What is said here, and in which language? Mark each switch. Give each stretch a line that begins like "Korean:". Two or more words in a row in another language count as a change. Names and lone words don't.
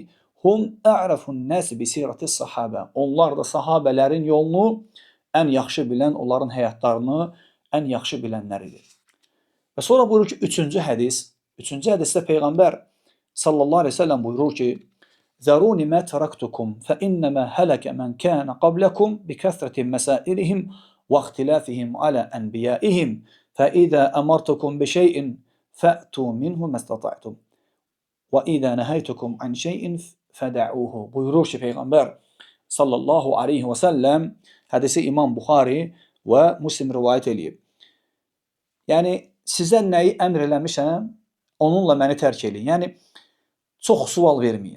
Arabic: هم أعرف الناس بسيرة الصحابة.
Azerbaijani: Onlar da sahabələrin yolunu ən yaxşı bilən, onların həyatlarını ən yaxşı bilənlər idi. Və sonra buyurur ki, üçüncü hədisdə Peyğəmbər
Arabic: صلى الله عليه وسلم
Azerbaijani: buyurur ki,
Arabic: "ذروني ما تركتكم فإنما هلك من كان قبلكم بكثرة مسائلهم واختلافهم على أنبيائهم فإذا أمرتكم بشيء فأتوا منه ما استطعتم وإذا نهيتكم عن شيء فدعوه."
Azerbaijani: Buyurur ki, Peyğəmbər
Arabic: صلى الله عليه وسلم,
Azerbaijani: hədisi İmam Buxari və Müslim rivayət edib. Yəni sizə nəyi əmr eləmişəm, onunla məni tərk edin. Yəni çox sual verməyin.